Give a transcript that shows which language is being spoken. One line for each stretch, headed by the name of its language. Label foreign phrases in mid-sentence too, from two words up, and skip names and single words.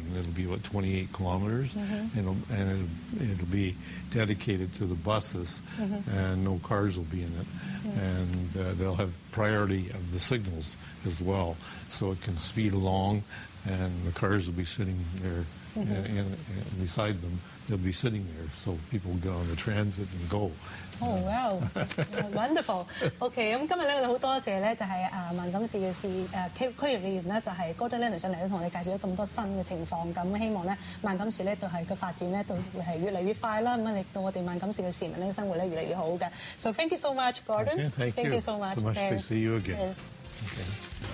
English: It'll be about 28 kilometers, and it'll be dedicated to the buses, and no cars will be in it, and they'll have priority of the signals as well, so it can speed along, and the cars will be sitting there, and beside them they'll be sitting there, so people will get on the transit and go. Oh wow, wonderful.
Cantonese: OK， 咁今日咧我哋好多謝咧，就係萬錦市嘅區域議員咧，就係 Gordon Lennon 上嚟咧，同我哋介紹咗咁多新嘅情況。咁希望咧萬錦市咧都係個發展咧，都會係越嚟越快啦。咁令到我哋萬錦市嘅市民咧生活咧越嚟越好嘅。
English: So thank you so much, Gordon. Okay, thank you so much. So much to see you again. Yes. Okay.